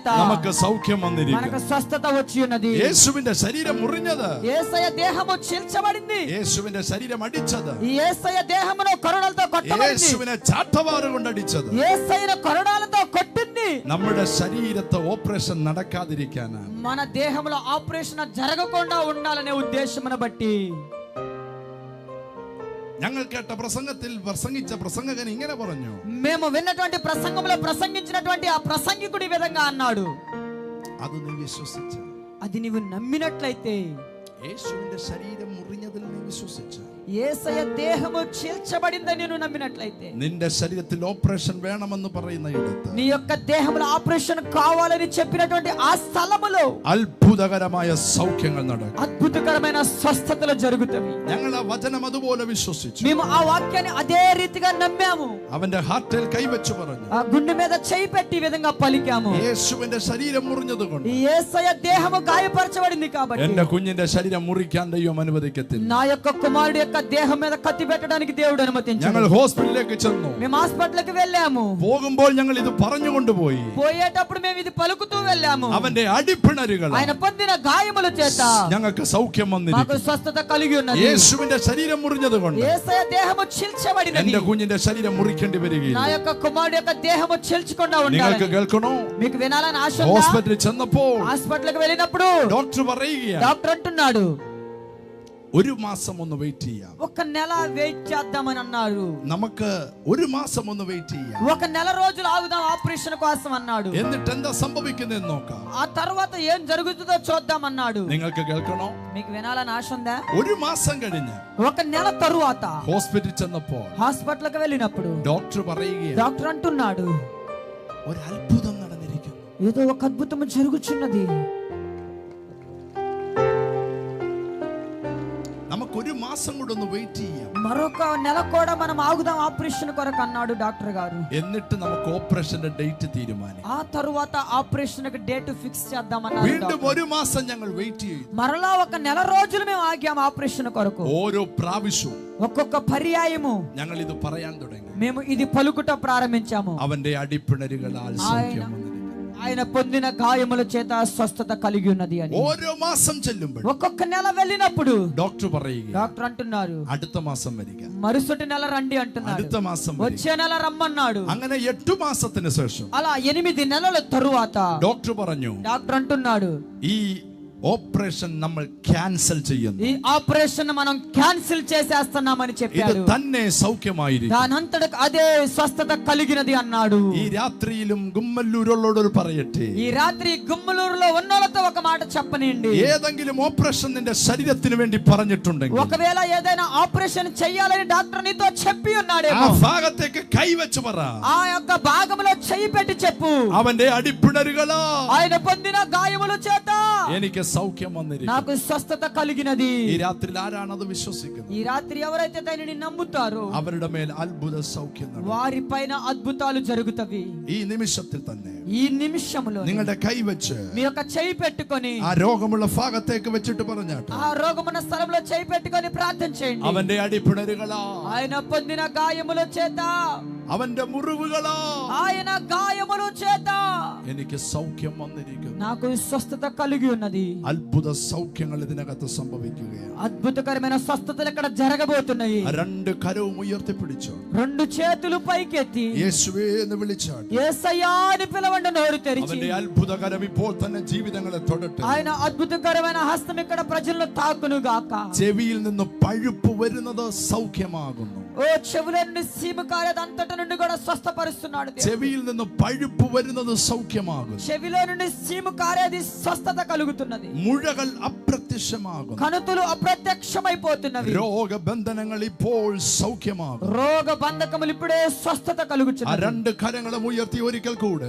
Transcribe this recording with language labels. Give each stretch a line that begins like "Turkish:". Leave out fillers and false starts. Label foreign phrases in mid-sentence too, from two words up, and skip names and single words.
Malayalam: നമുക്ക് സൗഖ്യം വന്നിരിക്കുന്നു.
Telugu: మనకు స్వస్థత వచ్చి ఉన్నది.
Malayalam: യേശുവിന്റെ ശരീരം മുറിഞ്ഞത്,
Telugu: యేసయ్య దేహము చీల్చబడింది,
Malayalam: യേശുവിന്റെ ശരീരം അടിച്ചത്,
Telugu: ఈ యేసయ్య దేహమును కొరడాలతో కొట్టబడింది,
Malayalam: യേശുവിനെ ചാട്ടവാറ് കൊണ്ട് അടിച്ചത്,
Telugu: యేసయ్యను కొరడాలతో కొట్టింది
Malayalam: നമ്മുടെ ശരീരത്തെ ഓപ്പറേഷൻ നടക്കാതിരിക്കാനാണ്.
Telugu: మన దేహంలో ఆపరేషన్ జరగకుండా ఉండాలనే ఉద్దేశమును బట్టి.
Malayalam: ഞങ്ങൾ കേട്ട പ്രസംഗത്തിൽ പ്രസംഗിച്ച പ്രസംഗകൻ ഇങ്ങനെ പറഞ്ഞു,
Telugu: మేము విన్నటువంటి ప్రసంగంలో ప్రసంగించినటువంటి ఆ ప్రసంగికుడి విధంగా అన్నాడు,
Malayalam: അത് നീ വിശ്വസിച്ച,
Telugu: అది నీవు నమ్మినట్లయితే,
Malayalam: യേശുവിന്റെ ശരീരം മുറിഞ്ഞതിൽ നീ വിശ്വസിച്ച,
Telugu: యేసయ్య దేహము చీల్చబడిందని నేను నమ్మినట్లయితే,
Malayalam: നിന്റെ ശരീരത്തിൽ ഓപ്പറേഷൻ വേണമെന്ന് പറയുന്ന ഇടത്ത്
Telugu: నీ యొక్క దేహంలో ఆపరేషన్ కావాలని చెప్పినటువంటి ఆ స్థలములో
Malayalam: അത്ഭുതകരമായ സൗഖ്യങ്ങൾ നടക്കും.
Telugu: అద్భుతకరమైన స్వస్థతలు జరుగుతాయి.
Malayalam: ഞങ്ങൾ ആ വചനം അതുപോലെ വിശ്വസിച്ചു.
Telugu: మేము ఆ వాక్యాన్ని అదే రీతిగా నమ్మాము.
Malayalam: അവന്റെ ഹാർട്ടിൽ കൈവച്ചു പറഞ്ഞു,
Telugu: ఆ గుండె మీద చేయి పెట్టి ఈ విధంగా పలికాము,
Malayalam: യേശുവിന്റെ ശരീരം മുറിഞ്ഞത് കൊണ്ട്
Telugu: ఈ యేసయ్య దేహము గాయపరచబడింది కాబట్టి
Malayalam: എന്റെ കുഞ്ഞിന്റെ ശരീരം മുറിക്കാൻ ദൈവം അനുവദിക്കത്തില്ല.
Telugu: నా యొక్క కుమారుడు యొక్క దేహం మీద కత్తి పెట్టడానికి దేవుడు అనుమతించాడు.
Malayalam: ഞങ്ങൾ ഹോസ്പിറ്റലിലേക്ക് ചെന്നു.
Telugu: మేము హాస్పిటల్కి వెళ్ళాము.
Malayalam: പോകുമ്പോൾ ഞങ്ങൾ ഇത് പറഞ്ഞുകൊണ്ടുപോയി.
Telugu: పోయేటప్పుడు మేము ఇది పలుకుతూ వెళ్ళాము,
Malayalam: അവന്റെ അടിപ്പിണരുകൾ
Telugu: ఆయన పొందిన గాయముల చేత
Malayalam: ഞങ്ങൾക്ക് സൗഖ്യം
Telugu: మాకు
Malayalam: വന്നിരിക്കുന്നു.
Telugu: స్వస్థత కలిగి ఉన్నది.
Malayalam: യേശുവിന്റെ ശരീരം മുറിഞ്ഞത് കൊണ്ട്
Telugu: యేసయ్య దేహము చీల్చబడినది,
Malayalam: എന്റെ കുഞ്ഞിന്റെ ശരീരം മുറിക്കേണ്ടി
Telugu: నా
Malayalam: വരികയില്ല.
Telugu: యొక్క కుమారుడు యొక్క దేహము చీల్చకుండా
Malayalam: നിങ്ങൾക്ക്
Telugu: ఉండాలి.
Malayalam: കേൾക്കണോ?
Telugu: మీకు వినాలని ఆశ ఉందా?
Malayalam: ഹോസ്പിറ്റലിൽ ചെന്നപ്പോൾ
Telugu: హాస్పిటల్కి వెళ్ళినప్పుడు
Malayalam: ഡോക്ടർ പറയുകയാണ്,
Telugu: డాక్టర్ అంటున్నాడు,
Malayalam: 1 മാസം ഒന്ന് വെയിറ്റ് ചെയ്യാം.
Telugu: ఒక నెల వెయిట్ చేద్దామని అన్నారు.
Malayalam: നമുക്ക് 1 മാസം ഒന്ന് വെയിറ്റ് ചെയ്യാം.
Telugu: ఒక నెల రోజులు ఆగుదాం ఆపరేషన్ కోసం అన్నాడు.
Malayalam: എന്നിട്ട് എന്താ സംഭവിക്കുന്നതെന്ന് നോക്കാം.
Telugu: ఆ తర్వాత ఏం జరుగుతుందో చూద్దాం అన్నాడు.
Malayalam: നിങ്ങൾക്ക് കേൾക്കണോ?
Telugu: మీకు వినాలని ఆశ ఉందా?
Malayalam: 1 മാസം കഴിഞ്ഞ്
Telugu: ఒక నెల తరువాత
Malayalam: ഹോസ്പിറ്റലിൽ ചെന്നപ്പോൾ
Telugu: హాస్పిటల్కి వెళ్ళినప్పుడు
Malayalam: ഡോക്ടർ പറയുകയാണ്,
Telugu: డాక్టర్ అంటున్నాడు,
Malayalam: ഒരു അത്ഭുതം നടന്നിരിക്കുന്നു.
Telugu: ఏదో ఒక అద్భుతం జరుగుచున్నది.
Malayalam: നമുക്ക് 1 മാസം കൂടെ ഒന്ന് വെയിറ്റ് ചെയ്യാം.
Telugu: మరొక నెల కూడా మనం ఆగుదాం ఆపరేషన్ కొరకు అన్నాడు డాక్టర్ గారు.
Malayalam: എന്നിട്ട് നമുക്ക് ഓപ്പറേഷന്റെ ഡേറ്റ് തീരുമാനിക്കാം.
Telugu: ఆ తరువాత ఆపరేషన్ కి
English: date fix
Telugu: చేద్దామన్నారు.
Malayalam: വീണ്ടും 1 മാസം ഞങ്ങൾ വെയിറ്റ് ചെയ്തു.
Telugu: మరలా ఒక నెల రోజులు మేము ఆగాం ఆపరేషన్ కొరకు.
Malayalam: ഓരോ പ്രാവശ്യവും
Telugu: ఒక్కొక్క పర్యాయము
Malayalam: ഞങ്ങൾ ഇത് പറയാൻ തുടങ്ങി.
Telugu: మేము ఇది పలుకుట ప్రారంభించాము.
Malayalam: അവന്റെ അടിപ്പിണരുകളാൽ സൗഖ്യം വന്നിരിക്കുന്നു.
Telugu: ఆయన పొందిన గాయముల చేత స్వస్థత కలిగి ఉన్నది అని.
Malayalam: ഓരോ മാസം ചെല്ലുമ്പോൾ
Telugu: ఒక్కొక్క నెల వెళ్ళినప్పుడు
Malayalam: ഡോക്ടർ പറയുക,
Telugu: డాక్టర్ అంటున్నారు,
Malayalam: അടുത്ത മാസം വരിക,
Telugu: మరుసటి నెల రండి అంటున్నారు,
Malayalam: അടുത്ത മാസം വരിക.
Telugu: వచ్చే నెల రమ్మన్నాడు.
Malayalam: അങ്ങനെ 8 മാസത്തിന് ശേഷം
Telugu: అలా 8 నెలల తరువాత
Malayalam: ഡോക്ടർ പറഞ്ഞു,
Telugu: డాక్టర్ అంటున్నాడు,
Malayalam: ഈ ഓപ്പറേഷൻ നമ്മൾ ക്യാൻസൽ ചെയ്യുന്നു.
Telugu: ఈ ఆపరేషన్ మనం క్యాన్సిల్ చేసేస్తున్నామని
Malayalam: ഇത്
Telugu: చెప్పారు.
Malayalam: തന്നെ സൗഖ്യമായിരിക്കും.
Telugu: దానంతట అదే స్వస్థత కలిగినది అన్నాడు.
Malayalam: ഈ രാത്രിയിലും ഗുമ്മല്ലൂരുള്ളോട് പറയട്ടെ,
Telugu: ఈ రాత్రి గుమ్మలూరులో ఉన్నోళ్ళతో ఒక మాట చెప్పనండి.
Malayalam: ഏതെങ്കിലും ഓപ്പറേഷൻ നിന്റെ ശരീരത്തിന് വേണ്ടി പറഞ്ഞിട്ടുണ്ടെങ്കിൽ
Telugu: ఒకవేళ ఏదైనా ఆపరేషన్ చెయ్యాలని డాక్టర్ నీతో చెప్పి
Malayalam: ആ
Telugu: ఉన్నాడేమో,
Malayalam: ഭാഗത്തേക്ക് കൈവച്ച് പറ,
Telugu: ఆ యొక్క భాగంలో చెయ్యి పెట్టి చెప్పు,
Malayalam: അവന്റെ അടിപ്പിണരുകളാ
Telugu: ఆయన పొందిన గాయముల చేత
Malayalam: എനിക്ക് സൗഖ്യം വന്നിരിക്കുന്നു.
Telugu: నాకు స్వస్థత కలిగినది.
Malayalam: ഈ രാത്രിയിൽ ആരാണ് അത് വിശ്വസിക്കുന്നത്?
Telugu: ఈ రాత్రి ఎవరైతే దానిని నమ్ముతారో
Malayalam: അവരുടെ മേൽ അത്ഭുത സൗഖ്യം നടക്കും.
Telugu: వారి పైన అద్భుతాలు జరుగుతవి.
Malayalam: ഈ നിമിഷത്തിൽ തന്നെ
Telugu: ఈ నిమిషములో
Malayalam: നിങ്ങളുടെ കൈവച്ച്
Telugu: మీ యొక్క చెయ్యి పెట్టుకొని
Malayalam: ആ രോഗമുള്ള ഭാഗത്തേക്ക് വെച്ചിട്ട് പറഞ്ഞാട്ടെ,
Telugu: ఆ రోగమున్న స్థలంలో చెయ్యి పెట్టుకొని ప్రార్థన చేయండి.
Malayalam: അവന്റെ അടിപ്പിണരുകളാ,
Telugu: ఆయన పొందిన గాయముల చేత,
Malayalam: അവന്റെ മുറിവുകളാ
Telugu: ఆయన గాయముల చేత
Malayalam: എനിക്ക് സൗഖ്യം വന്നിരിക്കുന്നു.
Telugu: నాకు స్వస్థత కలిగి ఉన్నది.
Malayalam: അത്ഭുത സൗഖ്യങ്ങൾ ഇതിനകത്ത് സംഭവിക്കുകയാണ്.
Telugu: అద్భుతకరమైన స్వస్థతలు ఇక్కడ జరగబోతున్నాయి.
Malayalam: 2 കരവും ഉയർത്തിപ്പിടിച്ചു
Telugu: 2 చేతులు పైకెత్తి
Malayalam: യേശുവേ എന്ന് വിളിച്ചാട്ടെ.
Telugu: యేసయ్యా అని పిలవండి. తెరవండి నోరు తెరిచి.
Malayalam: അവന്റെ അത്ഭുതകരം ഇപ്പോൾ തന്നെ ജീവിതങ്ങളെ തൊടട്ടെ.
Telugu: ఆయన అద్భుతకరమైన హస్తం ఇక్కడ ప్రజల్లో తాకును గాక.
Malayalam: ചെവിയിൽ നിന്ന് പഴുപ്പ് വരുന്നത് സൗഖ്യമാകുന്നു.
Telugu: ఓ చెవుల నుండి సీము కారేది అంతట నుండి కూడా స్వస్థపరుస్తున్నాడు దేవుడు.
Malayalam: ചെവിയിൽ നിന്ന് പഴുപ്പ് വരുന്നത് സൗഖ്യമാകുന്നു.
Telugu: చెవిలో నుండి సీము కారేది స్వస్థత కలుగుతున్నది.
Malayalam: മുഴകൾ അപ്രത്യക്ഷമാകുന്നു.
Telugu: కణుతులు అప్రత్యక్షమైపోతున్నవి.
Malayalam: രോഗബന്ധനങ്ങൾ ഇപ്പോൾ സൗഖ്യമാകുന്നു.
Telugu: రోగ బంధకములు ఇప్పుడే స్వస్థత
Malayalam: ആ
Telugu: కలుగుచున్నది.
Malayalam: രണ്ട് കരങ്ങളും ഉയർത്തി ഒരിക്കൽ കൂടെ.